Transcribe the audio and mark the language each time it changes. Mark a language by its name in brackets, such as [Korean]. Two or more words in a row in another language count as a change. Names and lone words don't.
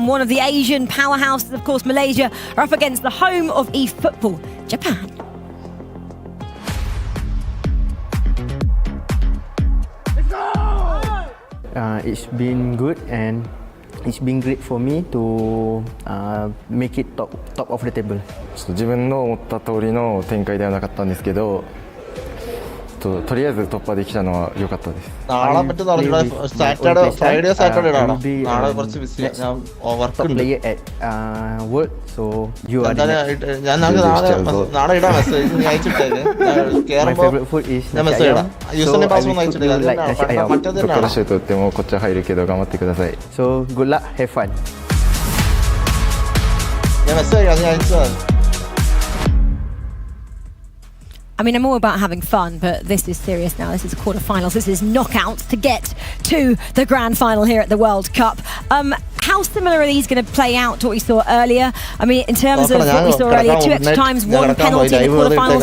[English] One of the Asian powerhouses, of course, Malaysia, are up against the home of eFootball, Japan. Let's go! It's been good and it's been great for me to make it top of the table. [Japanese] 自分の思った通りの展開ではなかったんですけど、とりあえず突破できたのは良かったです。 [Malayalam] നാളെ പറ്റുന്ന അറിഞ്ഞൂടാ [English] Friday Saturday [Malayalam] ആണ് നാളെ കുറച്ച് ബിസി ഞാൻ വർക്ക് ഉണ്ട് ഞാൻ നാളെ ഇടാം മെസ്സേജ് നീ അയച്ചിട്ടേക്ക് കേറുമ്പോൾ ഞാൻ മെസ്സേജ് ഇടാം യൂസറിന്റെ പാസ്വേഡ് അയച്ചിട്ടേക്ക് മറ്റേത് [Japanese] どこでシュート打ってもこっちは入るけど頑張ってください。 [English] So good luck, have fun. [Malayalam] ഞാൻ മെസ്സേജ് ഇടാം നീ അയച്ചത്. [English] I mean, I'm all about having fun, but this is serious now. This is quarterfinals. This is knockouts to get to the grand final here at the World Cup. How similar are these going to play out to what we saw earlier? I mean, in terms of what we saw earlier, 2 extra times, 1 penalty in the quarterfinals.